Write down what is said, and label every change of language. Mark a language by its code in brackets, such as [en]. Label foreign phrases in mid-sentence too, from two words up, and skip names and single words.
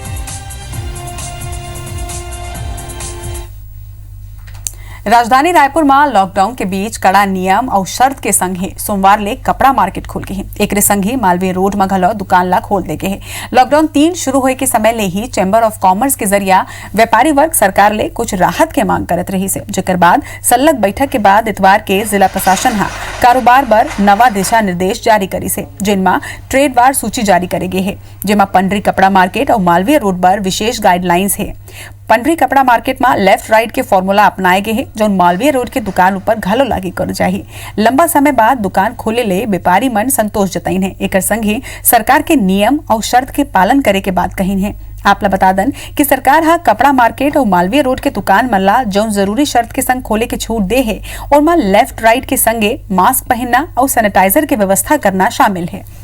[hne] राजधानी रायपुर में लॉकडाउन के बीच कड़ा नियम और शर्त के संग ही सोमवार ले कपड़ा मार्केट खुल गई है। एक संग ही मालवीय रोड में घलो दुकान ला खोल दे गए है। लॉकडाउन 3 शुरू होए के समय ले ही चैम्बर ऑफ कॉमर्स के जरिया व्यापारी वर्ग सरकार ले कुछ राहत के मांग करत रही से, जेकर बाद सल्लग बैठक के बाद इतवार के जिला प्रशासन हा कारोबार बर नवा दिशा निर्देश जारी करी से, जिनमें ट्रेडवार सूची जारी करे गए है, जिसमें पंडरी कपड़ा मार्केट और मालवीय रोड पर विशेष गाइडलाइंस है। पंडरी कपड़ा मार्केट में [en] left right [hne] के फॉर्मूला अपनाए गए हैं, जो मालवीय रोड के दुकान ऊपर घलो लागू कर जाही। लंबा समय बाद दुकान खोले ले व्यापारी मन संतोष जताइन है। एक संग ही सरकार के नियम और शर्त के पालन करे के बात कहीन है। आपला बता दन कि सरकार हा कपड़ा मार्केट और मालवीय रोड के दुकान मल्ला जो जरूरी शर्त के संग खोले के छूट दे है और मां [en] left right [hne] के संगे मास्क पहनना और सैनिटाइजर की व्यवस्था करना शामिल है।